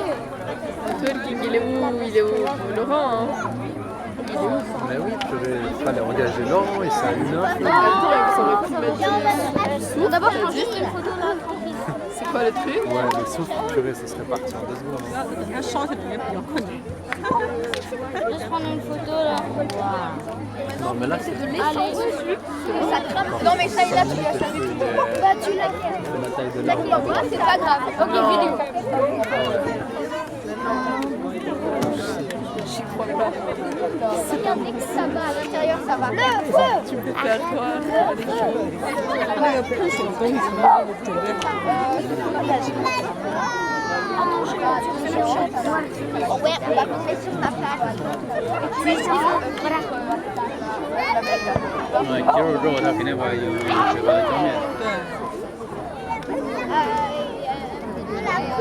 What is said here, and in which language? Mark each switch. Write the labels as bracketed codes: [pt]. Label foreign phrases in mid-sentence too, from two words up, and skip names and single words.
[fr] Tolkien, il est où? Laurent, hein. Mais oui, il fallait engager Laurent et ça a une heure. D'abord, je prends juste une photo là. C'est quoi le truc? Ouais, le souffle, purée, ça serait parti en 2 secondes. [zh] 你看烧起来也比较困难。 [fr] Juste prendre une photo là. Non, mais là, c'est Allez. Ça crame. Non, mais ça, là, tu l'as servi tout le temps. Bah, tu l'as. la taille de l'arbre. Moi, c'est pas grave. Ok, vidéo. J'y crois pas. Regardez que ça va à l'intérieur, ça va. Le Tu peux faire quoi? [zh] 那个喷水东西准备好。 [fr] Ouais, on va tomber sur ta place. Voilà. [zh] 结束之后，它肯定会有水分的浇灭。对。